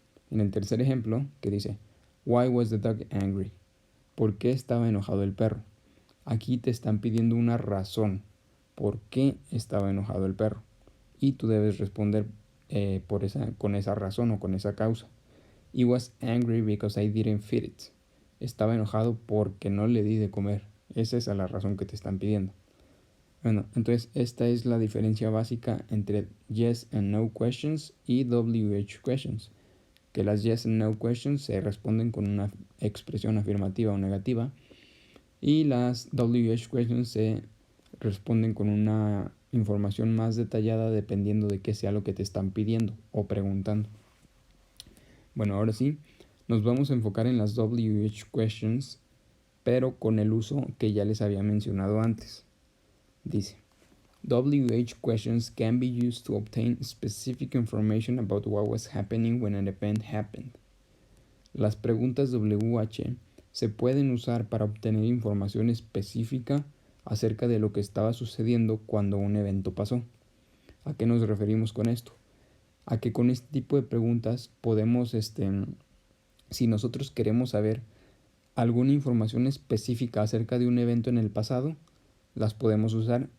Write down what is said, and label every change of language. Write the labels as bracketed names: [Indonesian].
[Spanish] En el tercer ejemplo, que dice, [English] why was the dog angry? [Spanish] ¿Por qué estaba enojado el perro? Aquí te están pidiendo una razón. ¿Por qué estaba enojado el perro? Y tú debes responder con esa razón o con esa causa. [English] He was angry because I didn't feed it. [Spanish] Estaba enojado porque no le di de comer. Esa es la razón que te están pidiendo. Bueno, entonces esta es la diferencia básica entre [English] yes and no questions [Spanish] y WH questions. Que las [English] yes and no questions [Spanish] se responden con una expresión afirmativa o negativa y las WH questions se responden con una información más detallada dependiendo de qué sea lo que te están pidiendo o preguntando. Bueno, ahora sí, nos vamos a enfocar en las WH questions, pero con el uso que ya les había mencionado antes. [English] Dice, WH questions can be used to obtain specific information about what was happening when an event happened. [Spanish] Las preguntas WH se pueden usar para obtener información específica acerca de lo que estaba sucediendo cuando un evento pasó. ¿A qué nos referimos con esto? A que con este tipo de preguntas podemos, si nosotros queremos saber alguna información específica acerca de un evento en el pasado, las podemos usar.